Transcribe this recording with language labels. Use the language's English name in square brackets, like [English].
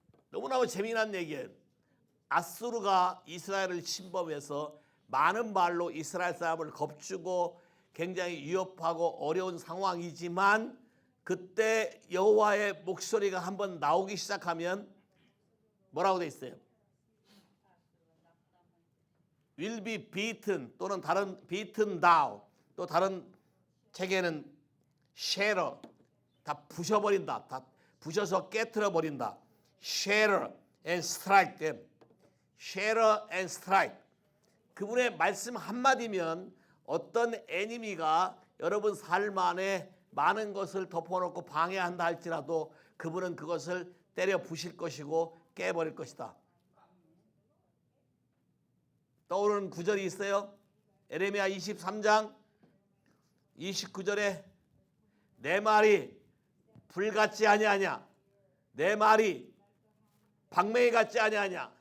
[Korean] 너무나 재미난 얘기예요. 아수르가 이스라엘을 침범해서 많은 말로 이스라엘 사람을 겁주고 굉장히 위협하고 어려운 상황이지만, 그때 여호와의 목소리가 한번 나오기 시작하면 뭐라고 돼 있어요? [English] will be beaten, [Korean] 또는 다른 [English] beaten down, [Korean] 또 다른 책에는 shatter, 다 부셔버린다, 다 부셔서 깨트려 버린다. [English] shatter and strike them. shatter and strike. [Korean] 그분의 말씀 한마디면 어떤 애니미가 여러분 삶 안에 많은 것을 덮어놓고 방해한다 할지라도 그분은 그것을 때려 부실 것이고 깨버릴 것이다. 떠오르는 구절이 있어요. 에레미야 23장 29절에 내 말이 불 같지 아니하냐, 내 말이 방맹이 같지 아니하냐.